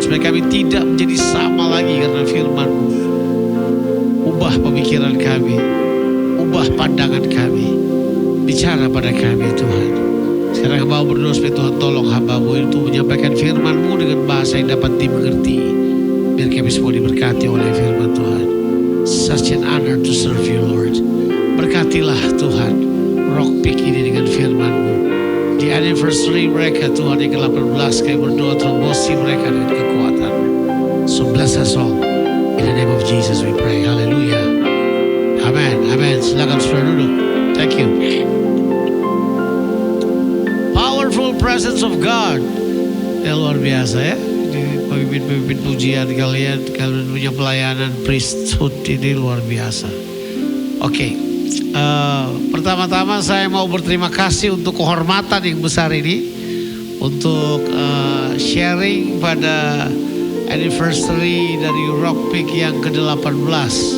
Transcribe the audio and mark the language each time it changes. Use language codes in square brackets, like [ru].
[id] Supaya kami tidak menjadi sama lagi karena firman-Mu. Ubah pemikiran kami. Ubah pandangan kami. Bicara pada kami Tuhan. Sekarang hamba berdoa supaya Tuhan tolong hamba-Mu itu menyampaikan firman-Mu dengan bahasa yang dapat dimengerti. Biar kami semua diberkati oleh firman Tuhan. [en] Such an honor to serve you Lord. [id] Berkatilah Tuhan Rockpick ini dengan firman-Mu. Di anniversary mereka Tuhan yang ke-18, kami berdoa terbosi mereka dengan kekuatan. [en] So bless us all. In the name of Jesus we pray. [id] Hallelujah. Amen. Amen. Silakan saudara duduk. [en] Thank you. Powerful presence of God. [id] Ya luar biasa ya. Pemimpin-pemimpin pujian kalian punya pelayanan priesthood ini luar biasa. Oke. Pertama-tama saya mau berterima kasih untuk kehormatan yang besar ini, untuk sharing pada anniversary dari Rockpick yang ke-18.